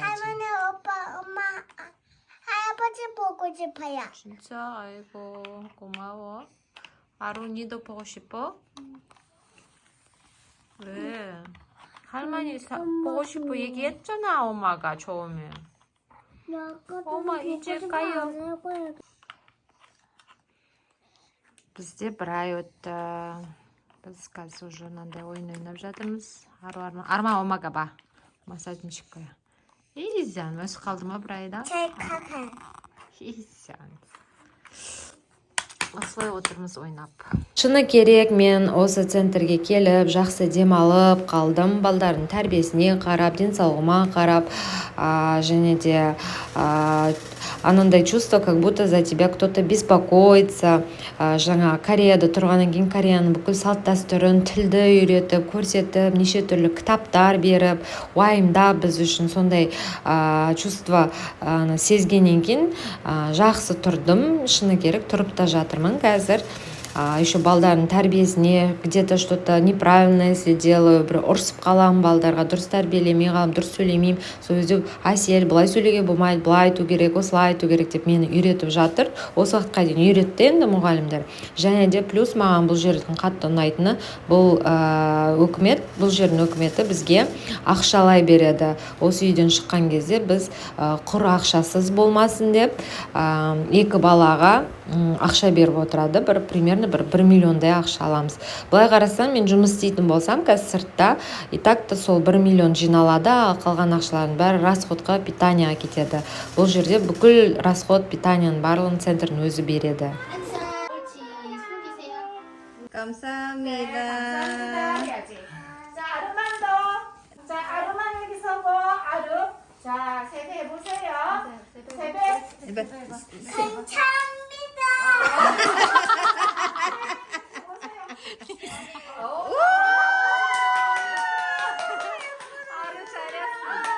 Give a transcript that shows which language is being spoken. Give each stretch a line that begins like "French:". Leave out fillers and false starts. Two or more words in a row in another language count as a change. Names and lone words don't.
Korean: 할머니, 오빠, 엄마, 할아버지 보고 싶어요. 진짜 아이고 고마워. 아루 니도 보고 싶어? 왜? 할머니 보고 싶어 얘기했잖아 엄마가 처음에. 엄마 잊을까요?
Kazakh: Бізде бір ай өтті. Біз қазір уже мынандай ойын ойнап жатырмыз. Арма омаға ба. Массажничкая. Изян, өсіп қалды ма бір айда?
Korean: 잘 가가.
Kazakh: Изян. Осылай отырмыз ойнап. Шыны керек, мен осы центрге келіп, жақсы демалып қалдым. Балдардың тәрбиесіне қарап, денсаулығыма қарап, және де анандай
Russian: чувство, как будто за тебя кто-то беспокоится.
Kazakh: Жаңа Кореяда тұрғаннан кейін Кореяның бүкіл салт дәстүрін, тілді үйретіп, көрсетіп, неше түрлі кітаптар беріп, уайымдап біз үшін сондай чувство сезгеннен кейін жақсы тұрдым. Шыны керек, тұрып та жатырмын қазір.
Russian: Еще
Kazakh: балдардың тәрбиесіне
Russian: где-то что-то неправильно если делаю,
Kazakh: бір ұрсып қаламын балдарға, дұрыс тәрбиелемей қаламын, дұрыс сөйлемеймін. Сол кезде Әсел былай сөйлеуге болмайды, былай айту керек, осылай айту керек деп мені үйретіп жатыр. Осы уақытқа дейін үйретті енді мұғалімдер. Және де плюс маған бұл жердің қатты ұнайтыны, бұл үкімет, бұл жердің үкіметі бізге ақшалай береді. Осы үйден шыққан кезде біз құр ақшасыз болмасын деп екі балаға ақша беріп отырады. Примерно 1 миллиондай ақша аламыз. Былай қарасам, мен жұмыс істейтін болсам, қазір сыртта,
Russian: и так-то
Kazakh: сол 1 миллион жиналады, қалған ақшалардың бәрі расходқа, питанияға кетеді. Бұл жерде бүкіл расход, питанияның барлығын центрдің өзі береді.
Korean: 감사합니다. 자, 아름만 더. 자, 아름만 여기 서고, 아름. 자, 세배 해보세요. 세배. 감사합니다. 아름 잘했어.